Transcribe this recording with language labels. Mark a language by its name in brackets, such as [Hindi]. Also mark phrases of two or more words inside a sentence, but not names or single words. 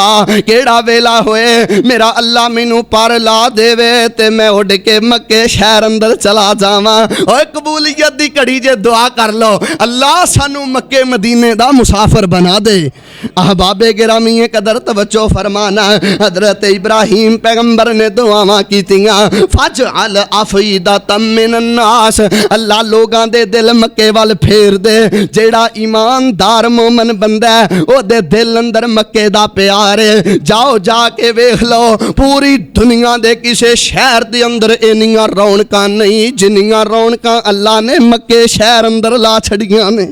[Punjabi] کیہڑا ویلا ہوئے میرا اللہ مینوں پر لا دیوے تے میں اڈ کے مکے شہر اندر چلا جاواں. اوئے قبولیت دی گھڑی جے دعا کر لو، اللہ سانوں مکے مدینے دا مسافر بنا دے. احبابِ گرامی قدر توجہ فرمانا، حضرت ابراہیم پیغمبر نے دعاواں کیتیاں [Arabic] فاجعل أفئدة من الناس. [Punjabi] اللہ لوکاں دے دل مکے ول پھیر دے. جیہڑا ایماندار مومن بندہ اے اوہدے دل دل اندر مکے دا پیار اے. جاؤ جا کے ویکھ لو پوری دنیا دے کسے شہر دے اندر اینیاں رونقاں نہیں جنیاں رونقاں اللہ نے مکے شہر اندر لا چھڈیاں نے.